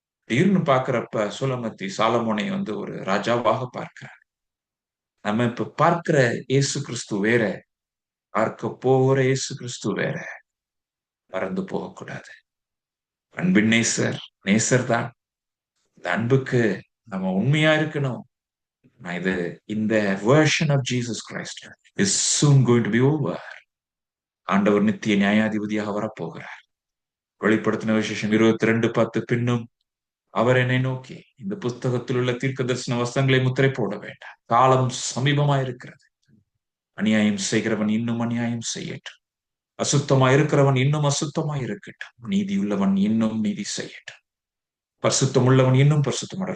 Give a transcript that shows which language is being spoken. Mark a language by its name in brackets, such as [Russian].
[Tamil] திடீர்னு பாக்குறப்ப சூலமத்தி சாலமோனை ஒரு ராஜாவாக பார்க்கிறார். நம்ம இப்ப பார்க்கிற இயேசு கிறிஸ்து வேற, பார்க்க போகிற இயேசு கிறிஸ்து வேற. மறந்து போகக்கூடாது. அன்பின் நேசர் நேசர் தான். இந்த அன்புக்கு நம்ம உண்மையா இருக்கணும். இது இந்த [English] version of Jesus Christ is soon going to be over. [Tamil] ஆண்டவர் நித்திய நியாயாதிபதியாக வரப்போகிறார். வெளிப்படுத்தின விசேஷம் 22:10 பின்னும் அவர் என்னை நோக்கி, இந்த புஸ்தகத்தில் உள்ள தீர்க்க தரிசன வசனங்களை முத்திரை போட வேண்டாம், காலம் சமீபமாயிருக்கிறது. அநியாயம் செய்கிறவன் இன்னும் அநியாயம் செய்யட்டும், அசுத்தமாய் இருக்கிறவன் இன்னும் அசுத்தமாய் இருக்கட்டும், நீதியுள்ளவன் இன்னும் நீதி செய்யட்டும், பரிசுத்தம் உள்ளவன் இன்னும் பரிசுத்தம்.